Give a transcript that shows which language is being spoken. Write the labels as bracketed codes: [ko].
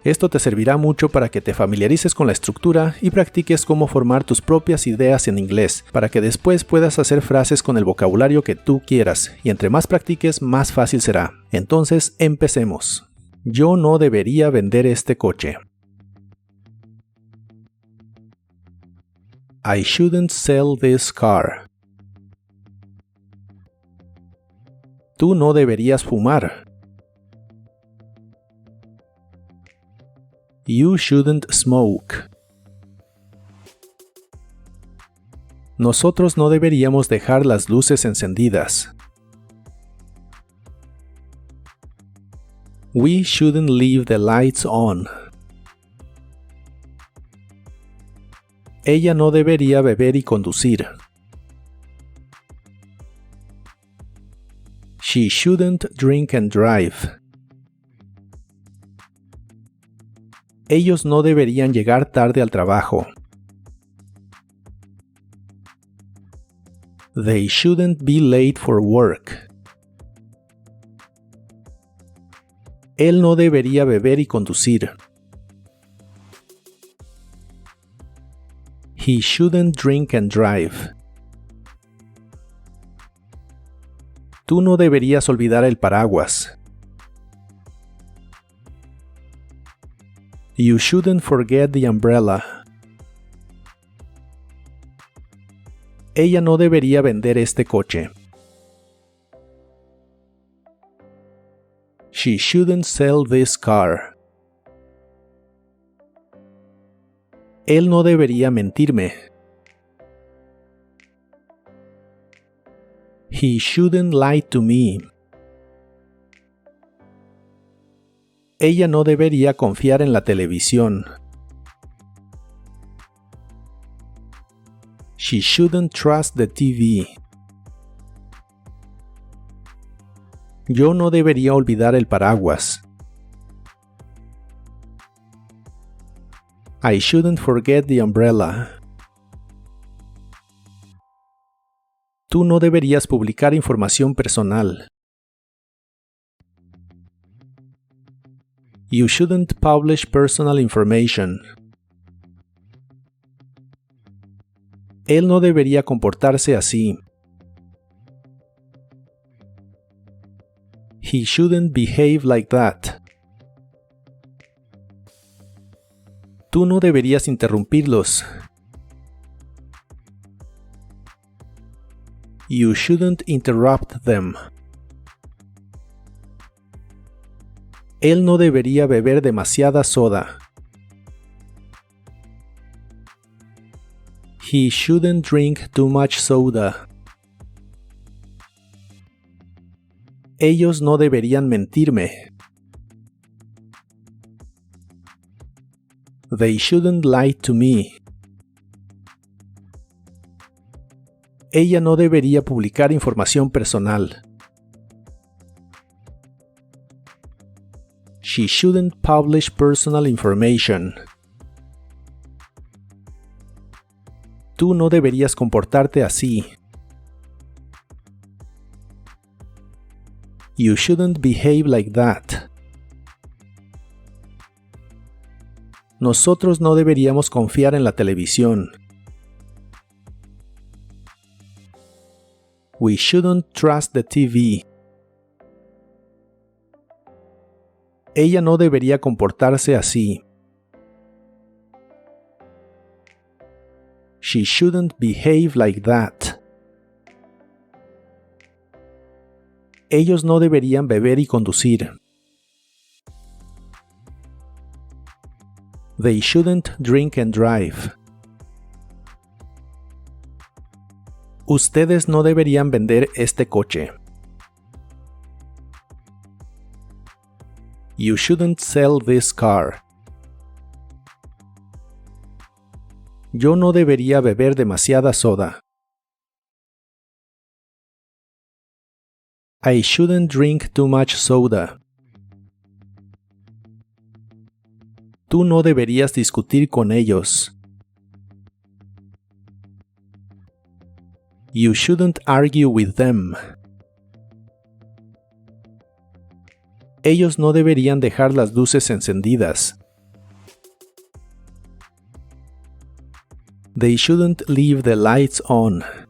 [es] Esto te servirá mucho para que te familiarices con la estructura y practiques cómo formar tus propias ideas en inglés, para que después puedas hacer frases con el vocabulario que tú quieras, y entre más practiques, más fácil será. Entonces, empecemos. Yo no debería vender este coche. [en] I shouldn't sell this car. [es] Tú no deberías fumar. [en] You shouldn't smoke. [es] Nosotros no deberíamos dejar las luces encendidas. [en] We shouldn't leave the lights on. [es] Ella no debería beber y conducir. [en] She shouldn't drink and drive. [es] Ellos no deberían llegar tarde al trabajo. [en] They shouldn't be late for work. [es] Él no debería beber y conducir. [en] He shouldn't drink and drive. [es] Tú no deberías olvidar el paraguas. [en] You shouldn't forget the umbrella. [es] Ella no debería vender este coche. [en] She shouldn't sell this car. [es] Él no debería mentirme. [en] He shouldn't lie to me. [es] Ella no debería confiar en la televisión. [en] She shouldn't trust the TV. [es] Yo no debería olvidar el paraguas. [en] I shouldn't forget the umbrella. [es] Tú no deberías publicar información personal. [en] You shouldn't publish personal information. [es] Él no debería comportarse así. [en] He shouldn't behave like that. [es] Tú no deberías interrumpirlos. [en] You shouldn't interrupt them. [es] Él no debería beber demasiada soda. [en] He shouldn't drink too much soda. [es] Ellos no deberían mentirme. [en] They shouldn't lie to me. [es] Ella no debería publicar información personal. [en] She shouldn't publish personal information. [es] Tú no deberías comportarte así. [en] You shouldn't behave like that. [es] Nosotros no deberíamos confiar en la televisión. [en] We shouldn't trust the TV. [es] Ella no debería comportarse así. [en] She shouldn't behave like that. [es] Ellos no deberían beber y conducir. [en] They shouldn't drink and drive. [es] Ustedes no deberían vender este coche. [en] You shouldn't sell this car. [es] Yo no debería beber demasiada soda. [en] I shouldn't drink too much soda. [es] Tú no deberías discutir con ellos. [en] You shouldn't argue with them. [es] Ellos no deberían dejar las luces encendidas. [en] They shouldn't leave the lights on.